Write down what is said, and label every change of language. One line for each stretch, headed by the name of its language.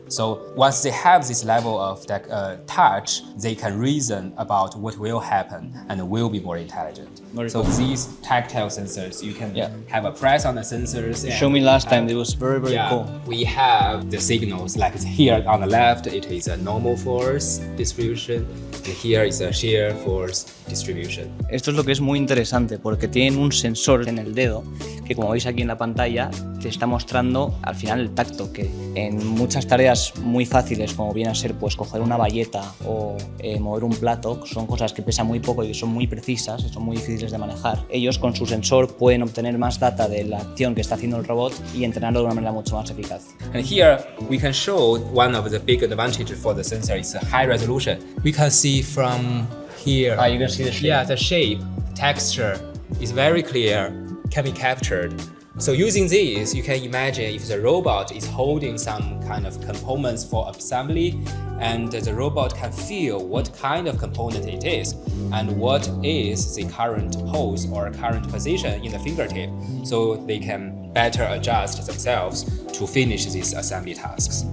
English: So once they have this level of touch, they can reason about what will happen and will be more intelligent. So these tactile sensors, you can have a press on the sensors. You showed me last time, it was very cool. We have the signals, like here on the left, it is a normal force distribution, and here is a shear force distribution.
Spanish: Esto es lo que es muy interesante, porque tienen un sensor en el dedo que, como veis aquí en la pantalla, te está mostrando al final el tacto, que en muchas tareas muy fáciles, como viene a ser pues coger una bayeta o mover un plato, son cosas que pesan muy poco y son muy precisas y son muy difíciles de manejar. Ellos con su sensor pueden obtener más data de la acción que está haciendo el robot y entrenarlo de una manera mucho más eficaz.
English: And here we can show one of the big advantages for the sensor is the high resolution. We can see from here. You can see the shape. Yeah, the shape, texture is very clear, can be captured. So using these, you can imagine if the robot is holding some kind of components for assembly, and the robot can feel what kind of component it is and what is the current pose or current position in the fingertip, so they can better adjust themselves to finish these assembly tasks.